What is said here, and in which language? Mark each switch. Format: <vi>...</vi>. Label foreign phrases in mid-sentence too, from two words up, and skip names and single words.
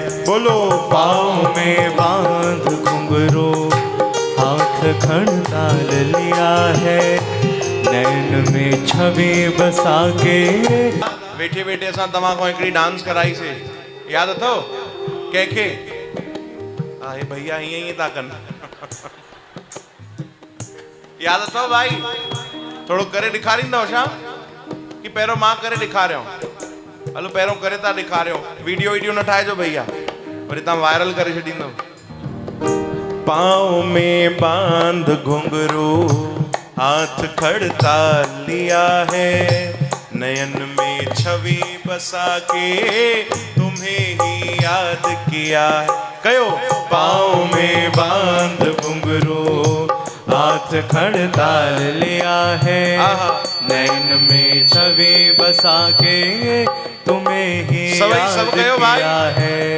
<hi>बोलो पाँव में बांध घुंघरू, हाथ खड़ताल लिया है, नैन में छवि बसा के।</hi> <sd>वेठे वेठे असां तव्हां खां हिकिड़ी डांस कराई से, याद अथव कंहिंखे? हे भैया हीअं ई था कनि। याद अथव भाई? थोड़ो करे ॾेखारींदव छा कि पहिरों मां करे ॾेखारियां? हलो पहिरों करे था ॾेखारियो, वीडियो न ठाहिजो भैया, वरी तव्हां वायरल करे छॾींदव।</sd> <hi>पाँव में बांध घुंघरू, हाथ खड़ताल लिया है, नयन में छवि बसा के तुम्हें ही याद किया है।</hi> <sd>कयो</sd> <hi>पाँव में बांध घुंघरू, हाथ खड़ताल लिया है, नैन में छवि बसा के तुम्हें ही याद किया है।</hi>